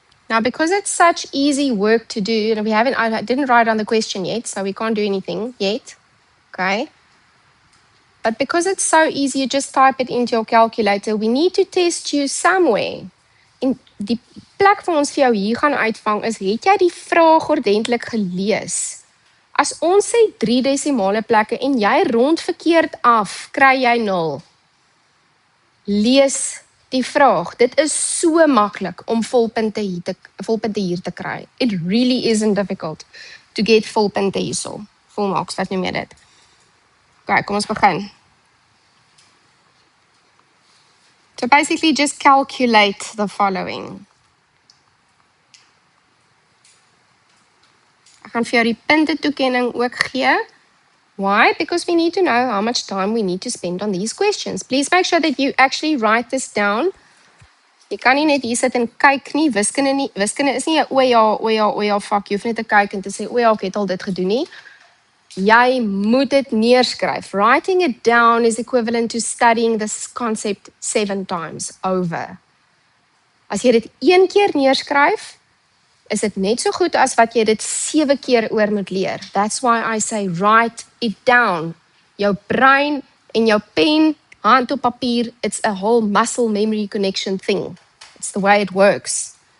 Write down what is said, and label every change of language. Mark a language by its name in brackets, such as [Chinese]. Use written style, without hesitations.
[English] Now, because it's such easy work to do, and I didn't write on the question yet, so we can't do anything yet, okay? But because it's so easy, you just type it into your calculator. We need to test you somewhere. [Afrikaans] En die plek vir ons vir jou hier gaan uitvang is, het jy die vraag ordentlik gelees? As ons sê 3 desimale plekke en jy rond verkeerd af, kry jy 0. Lees die vraag. Dit is so maklik om volpunte hier te kry. [English] It really isn't difficult to get [Afrikaans] volpunte hierso. Volmaaks, wat noem jy dit? Okay, kom ons begin. [English] So basically just calculate the following. [Afrikaans] Ek gaan vir jou die punte toekenning ook gee. [English] Why? Because we need to know how much time we need to spend on these questions. Please make sure that you actually write this down. [Afrikaans] Jy kan nie net hier sit en kyk nie, wiskunde is nie 'n o ja vak, jy hoef net te kyk en te sê, o ja, ek het al dit gedoen nie. Jy moet dit neerskryf. [English] Writing it down is equivalent to studying this concept 7 times over. [Afrikaans] As jy dit 1 keer neerskryf, is dit net so goed as wat jy dit 7 keer oor moet leer. [English] That's why I say write it down. [Afrikaans] Jou brein en jou pen, hand op papier, [English] it's a whole muscle memory connection thing. It's the way it works.